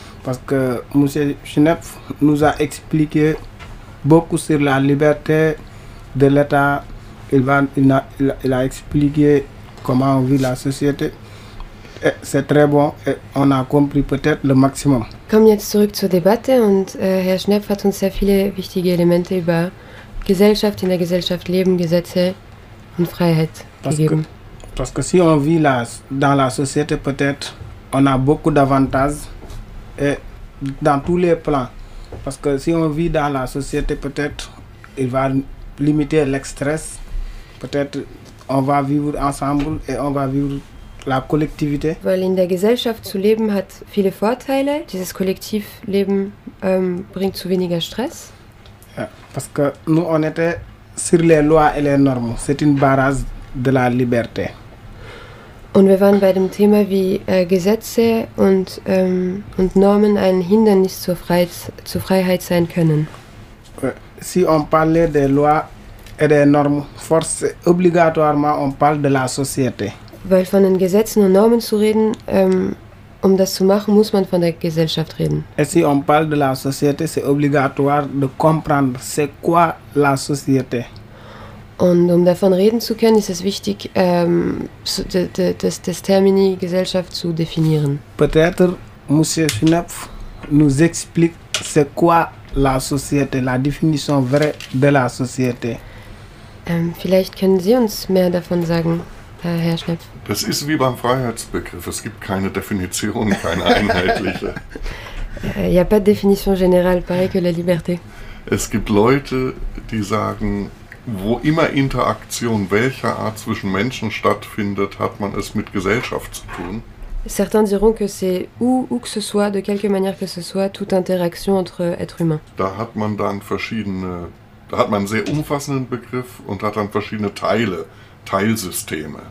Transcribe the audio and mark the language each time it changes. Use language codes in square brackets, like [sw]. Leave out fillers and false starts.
[fr] Parce que M. Schnepf nous a expliqué beaucoup sur la liberté de l'État. Il a expliqué comment on vit la société. Et c'est très bon. Et on a compris peut-être le maximum. [de] Kommen jetzt zurück zur Debatte. Und Herr Schnepf hat uns sehr viele wichtige Elemente über Gesellschaft, in der Gesellschaft leben, Gesetze und Freiheit gegeben. [fr] Parce que si on vit dans la société, peut-être, on a beaucoup d'avantages et dans tous les plans. Parce que si on vit dans la société, peut-être, il va limiter l'extrême. Peut-être, on va vivre ensemble et on va vivre la collectivité. [de] Weil in der Gesellschaft zu leben hat viele Vorteile. Dieses Kollektivleben bringt zu weniger Stress. [fr] Ja, parce que nous, on était sur les lois et les normes. C'est une barrage de la liberté. [de] Und wir waren bei dem Thema, wie Gesetze und Normen ein Hindernis zur Freiheit sein können. [fr] Si on parlait des lois et des normes, force obligatoirement on parle de la société. [de] Weil von den Gesetzen und Normen zu reden, um das zu machen, muss man von der Gesellschaft reden. [fr] Et si on parle de la société, c'est obligatoire de comprendre c'est quoi la société. [de] Und um davon reden zu können, ist es wichtig, das Termini Gesellschaft zu definieren. [fr] Peut-être Monsieur Schnepf nous explique c'est quoi la société, la définition vraie de la société. [de] Vielleicht können Sie uns mehr davon sagen, Herr Schnepf. Das ist wie beim Freiheitsbegriff. Es gibt keine Definition, keine einheitliche. [fr] Il n'y a pas de définition générale, pareil que la liberté. [de] Es gibt Leute, die sagen, wo immer Interaktion welcher Art zwischen Menschen stattfindet, hat man es mit Gesellschaft zu tun. [fr] Certains diront que c'est où que ce soit, de quelque manière que ce soit, toute interaction entre êtres humains. [de] Da hat man einen sehr umfassenden Begriff und hat dann verschiedene Teile, Teilsysteme.